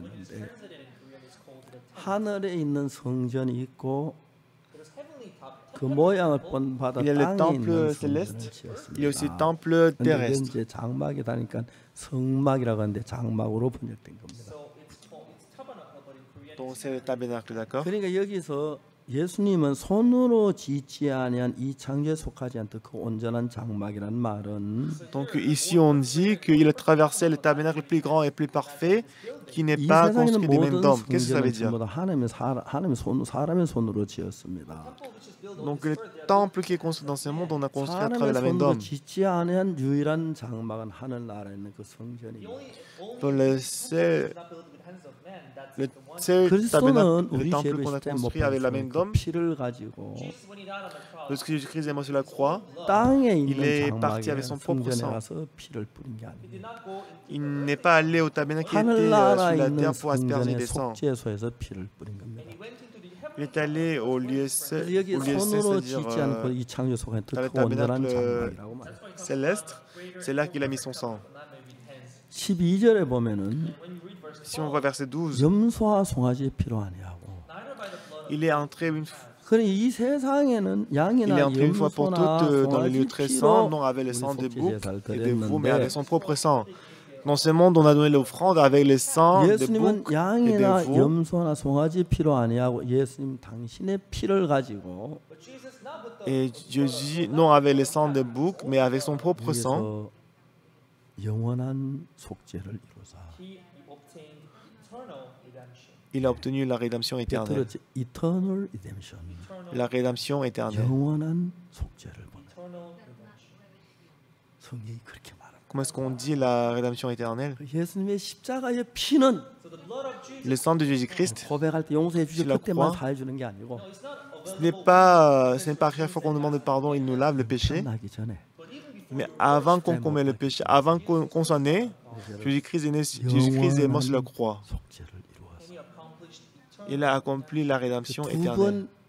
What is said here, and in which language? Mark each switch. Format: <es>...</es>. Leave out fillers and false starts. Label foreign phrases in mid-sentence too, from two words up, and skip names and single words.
<fr>Il y a le temple céleste, il y a aussi le temple terrestre. Donc c'est le tabernacle, d'accord?</fr> <ko>예수님은 손으로 짓지 아니한 이 창조에 속하지 않던 그 온전한 장막이란 말은</ko> <fr>Donc ici on dit qu'il a traversé le tabernacle le plus grand et plus parfait qui n'est pas construit des mêmes dômes. Qu'est-ce que ça veut dire?</fr> <ko>사람의 손으로 지었습니다.</ko> <fr>Donc le temple qui est construit dans ce monde on a construit à travers la main d'homme.</fr> <ko>짓지 아니한 유일한 장막은 하늘나라에 있는 그 성전이에요.</ko> <fr>Donc le seul tabernacle, le temple qu'on a construit avec la main d'homme, lorsque Jésus-Christ est mort sur la croix, il est parti avec son propre sang. Il n'est pas allé au tabernacle qui était sur la terre pour asperger des sangs. Il est allé au lieu c'est-à-dire dans le tabernacle céleste, c'est là qu'il a mis son sang.</fr> <ko>12절에 보면은</ko> <fr>Si on voit verset 12,</fr> <ko>염소와 송아지의 피로 아니하고</ko> <fr>il est entré une fois pour toutes dans le lieu très saint, non avec le sang de bouc et de veau, mais avec son propre sang. Dans ce monde, on a donné l'offrande avec le sang de bouc et de veau.</fr> <ko>염소나 송아지 피로 아니하고 예수님 당신의 피를 가지고</ko> <fr>Et Jésus, non avec le sang de bouc, mais avec son propre sang.</fr> <ko>영원한 속죄를 이루사.</ko> <fr>Il a obtenu la rédemption éternelle.</fr> <en>Eternal redemption.</en> <fr>La rédemption éternelle.</fr> <ko>영원한 속죄를 보내. 성경이 그렇게 말합니다.</ko> <fr>Comment est-ce qu'on dit la rédemption éternelle?</fr> <ko>예수님의 십자가의 피는</ko> <fr>le sang de Jésus-Christ</fr> <ko>고백할 때 용서해 주시고 그때만 다 해주는 게 아니고</ko> <fr>ce n'est pas à chaque fois qu'on demande pardon, il nous lave le péché. Mais avant qu'on commette le péché, avant qu'on soit né, Jésus-Christ est mort sur la croix. Il a accompli la rédemption éternelle.</fr>